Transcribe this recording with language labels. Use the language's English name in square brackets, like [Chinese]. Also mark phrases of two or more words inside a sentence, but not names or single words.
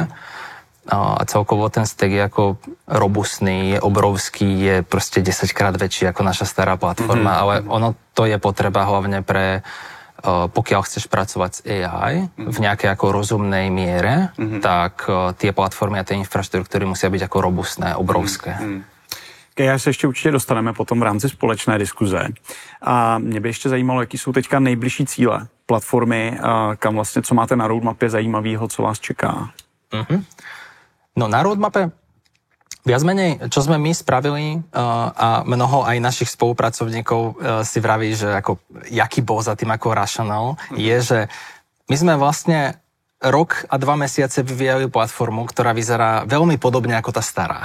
[Slovak] A celkovo ten stack je ako robustný, je obrovský, je proste 10-krát väčší ako naša stará platforma, ale ono to je potreba hlavne pre, pokiaľ chceš pracovať s AI v nejakej ako rozumnej miere, tak tie platformy a tie infraštruktúry musia byť ako robustné, obrovské. [Czech] Já se ještě určitě dostaneme potom v rámci společné diskuze. A mě by ještě zajímalo, jaký jsou teďka nejbližší cíle platformy, kam vlastně, co máte na roadmapě zajímavého, co vás čeká? [Slovak] No na roadmape viac menej, čo sme my spravili a mnoho aj našich spolupracovníkov si vraví, že ako, jaký bol za tým ako rational, je, že my sme vlastne rok a 2 mesiace vyvíjali platformu, ktorá vyzerá veľmi podobne ako tá stará.